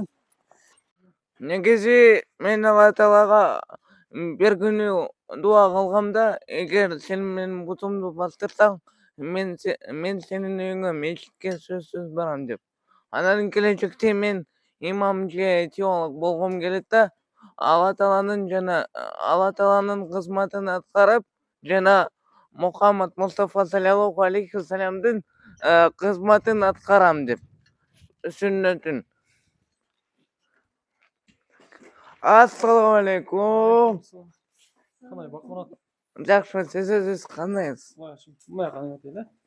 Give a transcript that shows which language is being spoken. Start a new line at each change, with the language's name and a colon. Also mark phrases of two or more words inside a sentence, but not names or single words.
Kyrgyz: Негизи мен Алла Таалага бир күнү дуа кылгамда, эгер сен менин бутумду бастырсаң, мен сенин үйүңө мечитке сөзсүз барам деп. Анан келечекте мен имам же теолог болгум келет да, Алла Тааланын кызматын аткарып, жана Muhammad Mustafa
Arabic: صلى الله عليه وسلم
Kyrgyz: кызматын аткарам деп, сүннөтүн.
Uzbek: Assalomu alaykum. Qanday Baqmurod? Жақсы, siz o'zingiz qandaysiz? Bunday qanday o'taydi?